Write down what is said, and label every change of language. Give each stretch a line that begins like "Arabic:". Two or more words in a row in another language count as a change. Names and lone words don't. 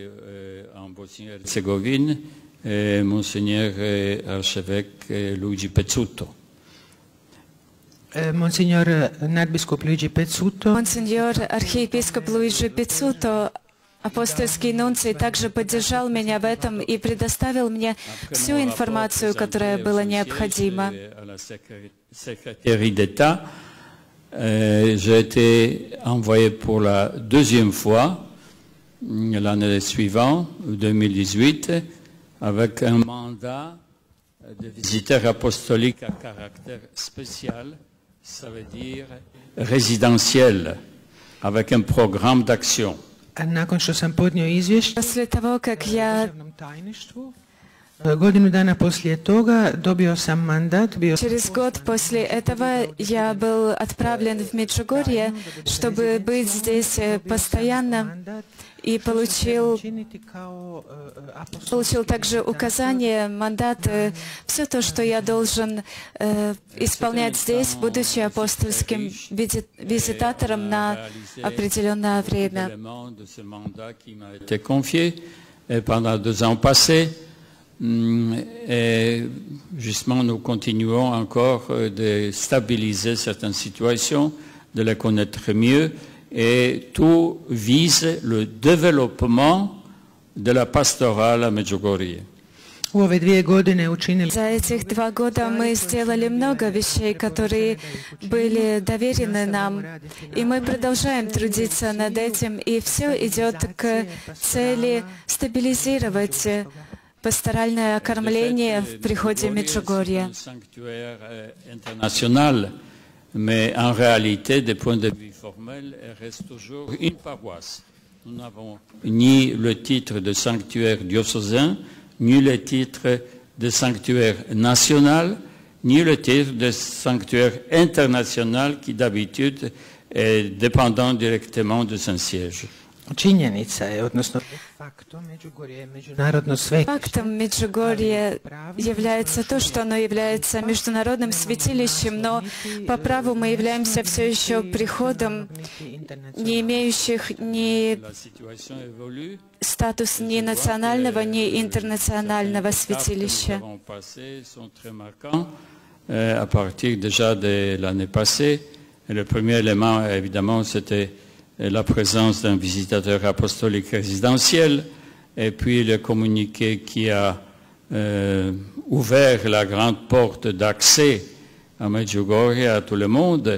French: Monseigneur archevêque Luigi Pezzuto.
Croatian: Monsignor nadbiskup Luigi Pezzuto.
Russian: Монсеньор архиепископ Луиджи Пеццуто, апостольский нунций, также поддержал меня в этом и предоставил мне всю информацию, которая была необходима.
French: J'ai été envoyé pour la 2e fois l'année suivante, 2018, avec un mandat de visiteur apostolique à caractère spécial, ça veut dire résidentiel, avec un programme d'action.
Russian: После того, как я
Croatian: Godinu dana poslije toga dobio sam mandat.
Russian: Через год после этого я был отправлен в Меджугорье, чтобы быть здесь постоянно, и получил также указание, мандат, все то, что я должен исполнять здесь, будучи апостольским визитатором на определенное время.
French: Et justement, nous continuons encore de stabiliser certaines situations, de les connaître mieux et tout vise le développement de la pastorale à Medjugorje.
Russian: За этих 2 года мы сделали много вещей, которые были доверены нам, и мы продолжаем трудиться над этим, и все идет к цели стабилизировать пасторальное окормление в приходе Меджугорья.
French: Mais en réalité, du point de vue formel, elle reste toujours une paroisse. Nous n'avons ni le titre de sanctuaire diocésain, ni le titre de sanctuaire national, ni le titre de sanctuaire international qui d'habitude est dépendant directement de Saint-Siège.
Russian: Фактом Меджугорье является то, что оно является международным святилищем, но по праву мы являемся все еще приходом, не имеющих ни статус ни национального, ни интернационального святилища.
French: À partir déjà de l'année passée, le premier élément, évidemment, c'était la présence d'un visitateur apostolique résidentiel, et puis le communiqué qui a ouvert la grande porte d'accès à Medjugorje à tout le monde.